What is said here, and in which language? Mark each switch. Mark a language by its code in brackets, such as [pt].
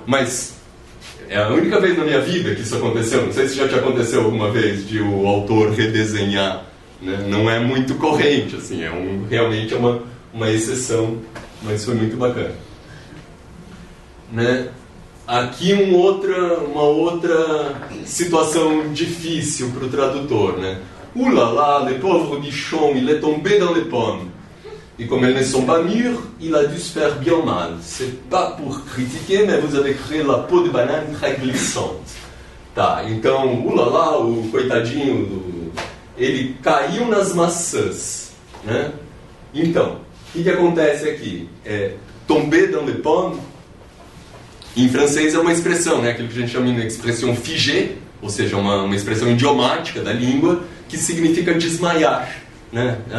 [pt] Mas é a única vez na minha vida que isso aconteceu. Não sei se já te aconteceu alguma vez de o autor redesenhar, né? Não é muito corrente, assim, realmente é uma exceção, mas foi muito bacana, né? Aqui uma outra situação difícil para o tradutor, né? [fr] Ouh là là, le pauvre bichon, il est tombé dans les pommes. Et comme elles ne sont pas mûres, il a dû se faire bien mal. C'est pas pour critiquer, mais vous avez créé la peau de banane très glissante. [pt] Tá, então, [fr] ouh là là, [pt] o coitadinho ele caiu nas maçãs, né? Então, o que acontece aqui? [fr] Tomber dans les pommes, [pt] em francês é uma expressão, né? Aquilo que a gente chama de expressão figée, ou seja, uma expressão idiomática da língua, que significa desmaiar, né?